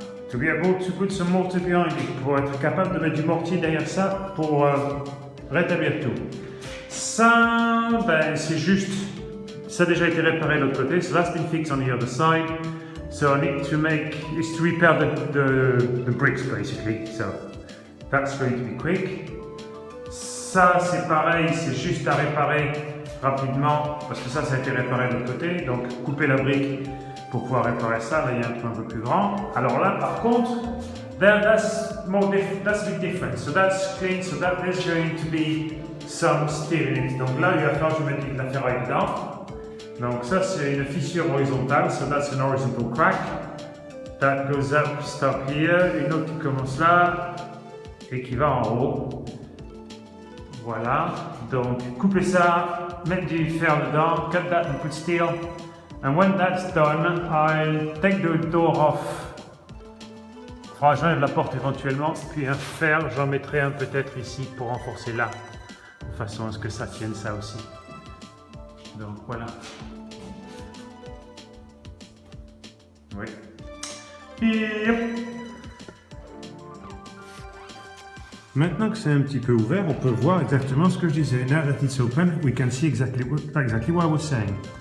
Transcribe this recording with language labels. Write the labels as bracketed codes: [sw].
[en] To be able to put some mortar behind it, [fr] pour être capable de mettre du mortier derrière ça pour rétablir tout. Ça, ben, c'est juste, ça a déjà été réparé de l'autre côté, [en] so that's been fixed on the other side. So I need to repair the bricks basically, so that's going to be quick. [fr] Ça, c'est pareil, c'est juste à réparer rapidement, parce que ça a été réparé de l'autre côté, donc couper la brique pour pouvoir réparer ça, là il y a un trou un peu plus grand. Alors là, par contre, [en] that's a bit different, so that's clean, so that there's going to be some steel in it. [fr] Donc là, il va falloir que je mette de la ferraille dedans. Donc ça, c'est une fissure horizontale, [en] so that's an horizontal crack. That goes up, stop here. [fr] Une autre qui commence là et qui va en haut. Voilà. Donc couper ça, mettre du fer dedans, [en] cut that and put steel. And when that's done, I'll take the door off. [fr] Enfin, j'enlève la porte éventuellement, puis un fer, j'en mettrai un peut-être ici pour renforcer là, de façon à ce que ça tienne ça aussi. Donc voilà. Oui. Yep. Maintenant que c'est un petit peu ouvert, on peut voir exactement ce que je disais. [en] Now that it's open, we can see exactly what I was saying.